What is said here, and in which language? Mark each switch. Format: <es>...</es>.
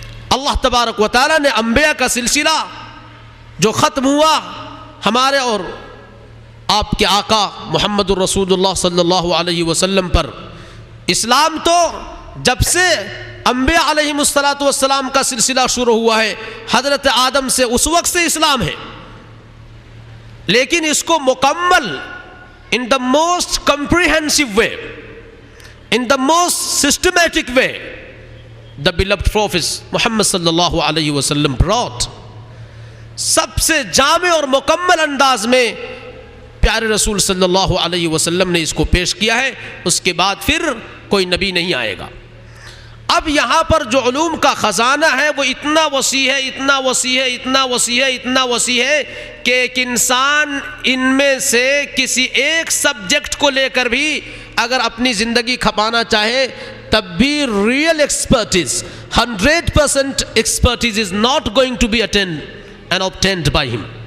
<ur>اللہ تبارک و تعالیٰ نے انبیاء کا سلسلہ جو ختم ہوا ہمارے اور آپ کے آقا محمد الرسول اللہ صلی اللہ علیہ وسلم پر، اسلام تو جب سے انبیاء علیہ السلام کا سلسلہ شروع ہوا ہے، حضرت آدم سے، اس وقت سے اسلام ہے. لیکن اس کو مکمل</ur> <en>in the most comprehensive way, in the most systematic way, the beloved Prophet Muhammad صلی اللہ علیہ وسلم brought.</en> <ur>سب سے جامع اور مکمل انداز میں پیارے رسول صلی اللہ علیہ وسلم نے اس کو پیش کیا ہے. اس کے بعد پھر کوئی نبی نہیں آئے گا. اب یہاں پر جو علوم کا خزانہ ہے وہ اتنا وسیع ہے، اتنا وسیع ہے، اتنا وسیع ہے، اتنا وسیع ہے کہ ایک انسان ان میں سے کسی ایک سبجیکٹ کو لے کر بھی اگر اپنی زندگی کھپانا چاہے تب بھی real expertise, 100% expertise</ur> <en>is not going to be attained and obtained by him.</en>